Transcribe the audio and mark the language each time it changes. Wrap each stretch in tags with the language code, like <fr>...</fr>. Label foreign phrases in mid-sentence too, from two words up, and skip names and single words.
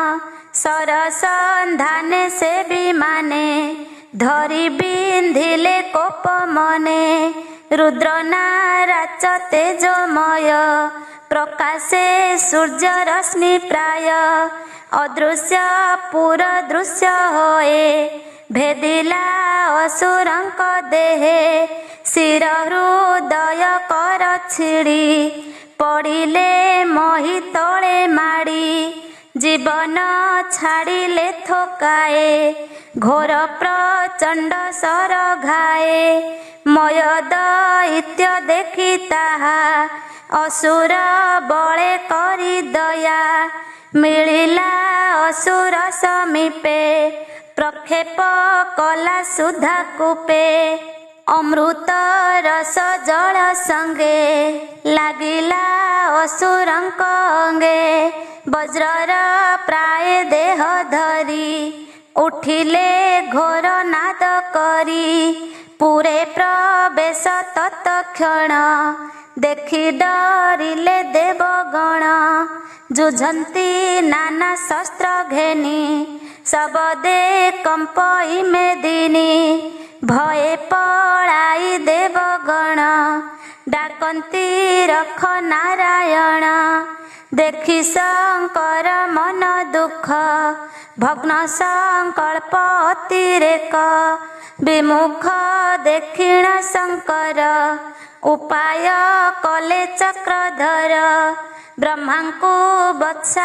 <or>ଶରସନ୍ଧାନେ ସେ ବିମାନେ ଧରି ବିନ୍ଧିଲେ କୋପ ମନେ ରୁଦ୍ର ନାରାଚ ତେଜମୟ ପ୍ରକାଶେ ସୂର୍ଯ୍ୟ ରଶ୍ମି ପ୍ରାୟ ଅଦୃଶ୍ୟ ପୁର ଦୃଶ୍ୟ ହୋଏ ଭେଦିଲା ଅସୁରଙ୍କ ଦେହେ ଶିର ହୃଦୟ କର ଛିଡ଼ି ପଡ଼ିଲେ ମହୀ ତଳେ ମାଡ଼ି ଜୀବନ ଛାଡ଼ିଲେ ଥକାଏ ଘୋର ପ୍ରଚଣ୍ଡ ଶର ଘାଏ ମୟ ଦୈତ୍ୟ ଦେଖି ତାହା ଅସୁର ବଳେ କରି ଦୟା ମିଳିଲା ଅସୁର ସମୀପେ ପ୍ରକ୍ଷେପ କଲା ସୁଧା କୂପେ ଅମୃତ ରସ ଜଳ ସଙ୍ଗେ ଲାଗିଲା ଅସୁରଙ୍କ ଅଙ୍ଗେ ବଜ୍ରର ପ୍ରାୟ ଦେହ ଧରି ଉଠିଲେ ଘୋର ନାଦ କରି ପୁରେ ପ୍ରବେଶ ତତ୍କ୍ଷଣ ଦେଖି ଡରିଲେ ଦେବଗଣ ଯୁଝନ୍ତି ନାନା ଶସ୍ତ୍ର ଘେନି ଶବଦେ କମ୍ପଇ ମେଦିନୀ ଭୟେ ପଳାଇ ଦେବଗଣ ଡାକନ୍ତି ରଖ ନାରାୟଣ ଦେଖି ଶଙ୍କର ମନ ଦୁଃଖ ଭଗ୍ନ ସଙ୍କଳ୍ପ ଅତିରେକ ବିମୁଖ ଦେଖିଣ ଶଙ୍କର ଉପାୟ କଲେ ଚକ୍ରଧର ବ୍ରହ୍ମାଙ୍କୁ ବତ୍ସା</or>